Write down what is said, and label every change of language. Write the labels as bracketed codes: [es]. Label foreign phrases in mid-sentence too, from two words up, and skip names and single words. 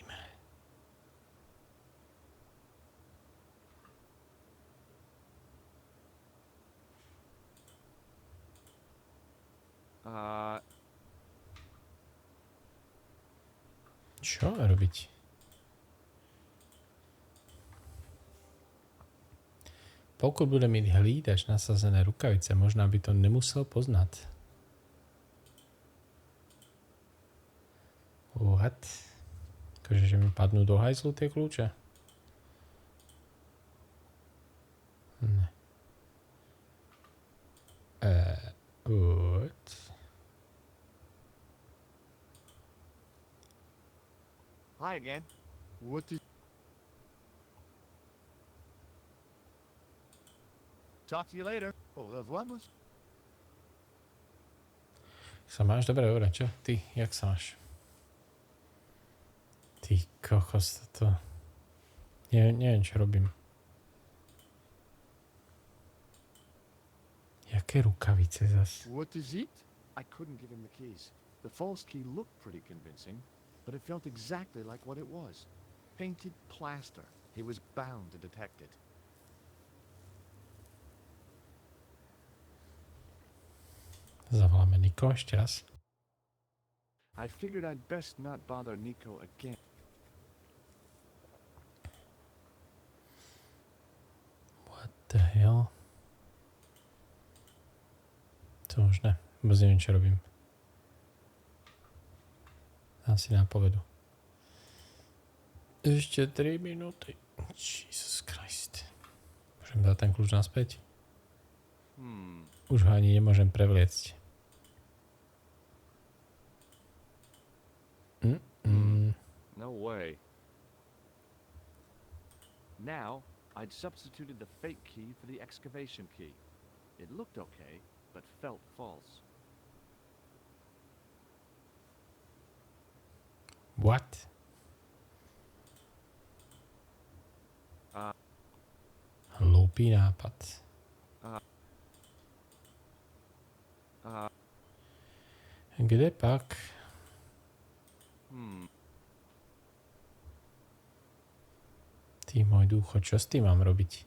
[sk] Čo má robiť? [cs] Pokud bude mít hlídač nasazené rukavice, možná by to nemusel poznat. [en] What? [sk] Akože, že mi padnú do hajzlu tie kľúče? Ne. [en] What? Hi again. What is... Talk to you later. [fr] Au revoir, monsieur. [sk] Sa máš? Dobre, čo? Ty, jak sa máš? Ty kokos, toto... Neviem, čo robím. Jaké rukavice zas? [en] What is it? I couldn't give him the keys. The false key looked pretty convincing, but it felt exactly like what it was. Painted plaster. He was bound to detect it. [sk] Zavoláme Niko ešte raz. [en] I figured I'd best not bother Nico again. What the hell? [sk] To už ne. Vôbec neviem, čo robím. Dám si nápovedu. Ešte 3 minúty. [en] Jesus Christ. [sk] Môžem dať ten kľúč naspäť? Už ho ani nemôžem prevliecť. [en] No way. Now, I'd substituted the fake key for the excavation key. It looked okay, but felt false. What? [sk] Hlúpý nápad. [cs] Kde pak? [sk] Ty môj ducho, čo s tým mám robiť?